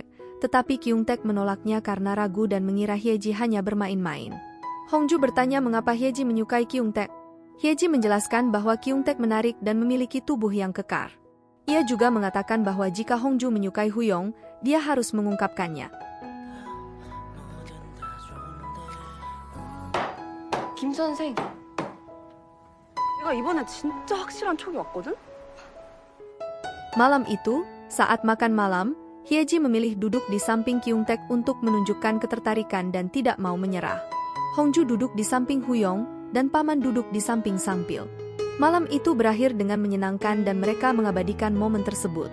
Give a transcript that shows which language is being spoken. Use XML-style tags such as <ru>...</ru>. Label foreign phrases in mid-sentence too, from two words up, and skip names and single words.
<id>Tetapi Kyungtaek menolaknya karena ragu dan mengira Hyeji hanya bermain-main. Hongju bertanya mengapa Hyeji menyukai Kyungtaek. Hyeji menjelaskan bahwa Kyungtaek menarik dan memiliki tubuh yang kekar. Ia juga mengatakan bahwa jika Hongju menyukai Huyong, dia harus mengungkapkannya.</id> <ko>김 선생. 내가 이번에 진짜 확실한 촉이 왔거든?</ko> <id>Malam itu, saat makan malam, Hyeji memilih duduk di samping Kyungtaek untuk menunjukkan ketertarikan dan tidak mau menyerah. Hongju duduk di samping Huyong, dan Paman duduk di samping Sampil. Malam itu berakhir dengan menyenangkan dan mereka mengabadikan momen tersebut.</id>